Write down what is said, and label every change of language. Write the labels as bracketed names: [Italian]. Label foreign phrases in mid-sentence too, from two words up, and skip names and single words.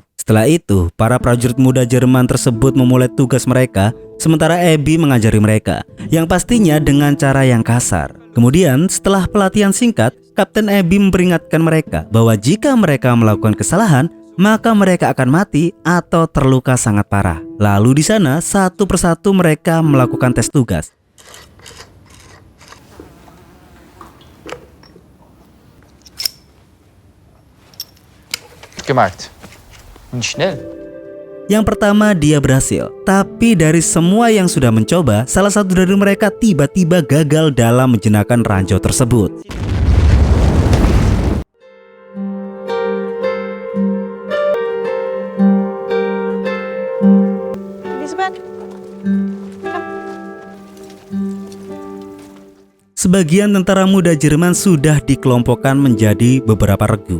[Indonesian] Setelah itu, para prajurit muda Jerman tersebut memulai tugas mereka, sementara Abby mengajari mereka, yang pastinya dengan cara yang kasar. Kemudian, setelah pelatihan singkat, Kapten Abby memperingatkan mereka bahwa jika mereka melakukan kesalahan, maka mereka akan mati atau terluka sangat parah. Lalu di sana, satu persatu mereka melakukan tes tugas. [German] Gemacht. Und schnell. [Indonesian] Yang pertama dia berhasil, tapi dari semua yang sudah mencoba, salah satu dari mereka tiba-tiba gagal dalam menjinakkan ranjau tersebut. Sebagian tentara muda Jerman sudah dikelompokkan menjadi beberapa regu.